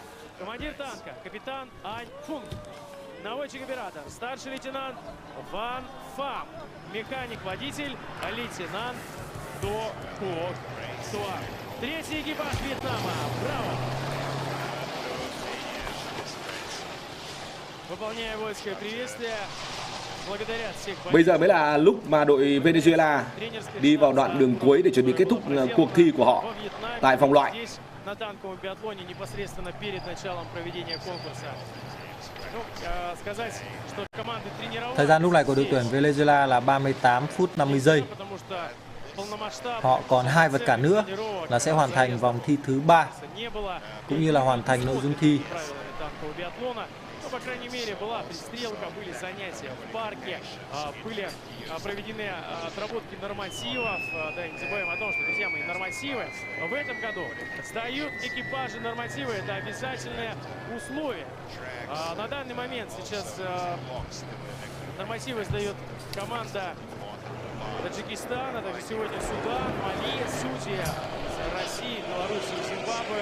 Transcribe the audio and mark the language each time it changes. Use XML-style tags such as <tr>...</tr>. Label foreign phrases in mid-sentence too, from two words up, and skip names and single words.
<ru>Командир танка, капитан Ань Фун. Наводчик-оператор, старший лейтенант Ван Фам. Механик-водитель, лейтенант До Куок Суа. Третий экипаж Вьетнама. Браво! Выполняя воинское приветствие, благодарят всех.</ru> <vi>Bây giờ mới là lúc mà đội Venezuela đi vào đoạn đường cuối để chuẩn bị kết thúc cuộc thi của họ tại vòng loại. Thời gian lúc này của đội tuyển Venezuela là 38 phút 50 giây. Họ còn 2 vật cản nữa là sẽ hoàn thành vòng thi thứ 3 cũng như là hoàn thành nội dung thi.</vi> <ru>По крайней мере, была пристрелка, были занятия в парке, были проведены отработки нормативов. Да, не забываем о том, что, друзья мои, нормативы в этом году сдают экипажи нормативы. Это обязательное условие. На данный момент сейчас нормативы сдает команда Таджикистана, также сегодня Судан, Мали, судьи России, Беларуси, Зимбабве.</ru>